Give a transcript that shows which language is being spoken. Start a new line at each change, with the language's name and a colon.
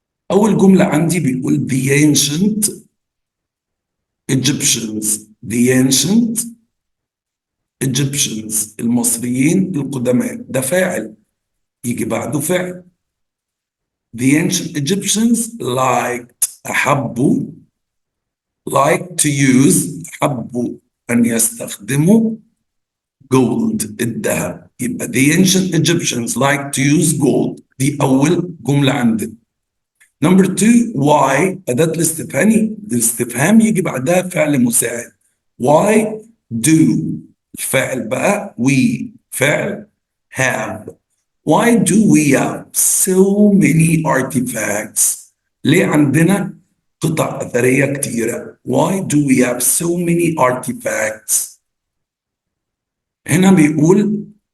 Arabic: أول جملة عندي بيقول
English: the ancient Egyptians. the ancient Egyptians
Arabic: المصريين القدماء، ده فاعل يجي بعده فعل.
English: The ancient Egyptians
Arabic: أحبوا
English: to use
Arabic: أحبوا أن يستخدموا
English: gold
Arabic: الذهب. يبقى
English: the ancient Egyptians to use gold،
Arabic: دي أول جملة عندنا.
English: Number 2 why
Arabic: أداة الاستفهام يجي بعدها فعل مساعد.
English: why do
Arabic: الفاعل بقى
English: we
Arabic: فعل
English: have. Why do we have so many artifacts؟
Arabic: ليه عندنا قطع أثرية كتيرة؟
English: Why do we have so many artifacts؟
Arabic: هنا بيقول